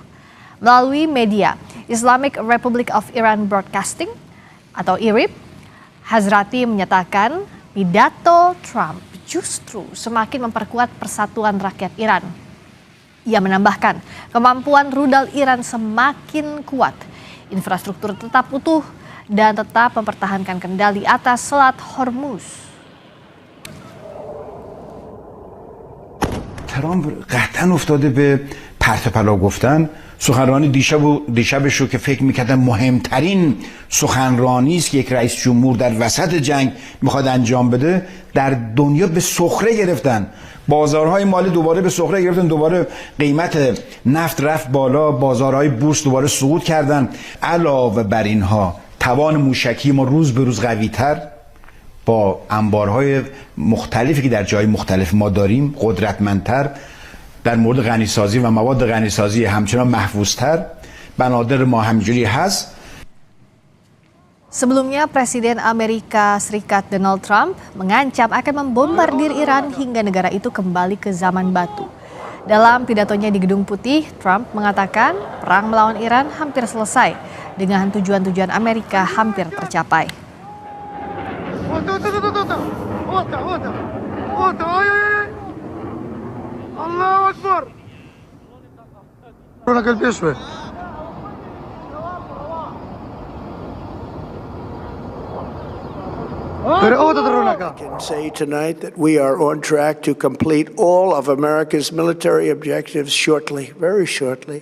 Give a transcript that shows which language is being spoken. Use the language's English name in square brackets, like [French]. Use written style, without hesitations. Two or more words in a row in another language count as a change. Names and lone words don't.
[Indonesian] Melalui media Islamic Republic of Iran Broadcasting atau IRIB, Hazrati menyatakan pidato Trump justru semakin memperkuat persatuan rakyat Iran. Ia menambahkan kemampuan rudal Iran semakin kuat, infrastruktur tetap utuh dan tetap mempertahankan kendali atas Selat Hormuz. [Persian] ترامپ قطعا افتاده به پرت و پلا گفتن. سخنرانی دیشبش رو که فکر میکردم مهمترین سخنرانی است که یک رئیس جمهور در وسط جنگ میخواد انجام بده، در دنیا به سخره گرفتن. بازارهای مالی دوباره به سخره گرفتن، دوباره قیمت نفت رفت بالا، بازارهای بورس دوباره صعود کردن. علاوه بر اینها توان موشکی ما روز به روز قوی‌تر با انبارهای مختلفی که در جای مختلف ما داریم قدرتمندتر، در مورد غنیسازی و مواد غنیسازی همچنان محفوظتر، بنادر ما همینجوری هست. [Indonesian] Sebelumnya, Presiden Amerika Serikat Donald Trump mengancam akan membombardir Iran hingga negara itu kembali ke zaman batu. Dalam pidatonya di Gedung Putih, Trump mengatakan perang melawan Iran hampir selesai dengan tujuan-tujuan Amerika hampir tercapai. [Arabic] Allahu Akbar. [English] I can say tonight that we are on track to complete all of America's military objectives shortly, very shortly.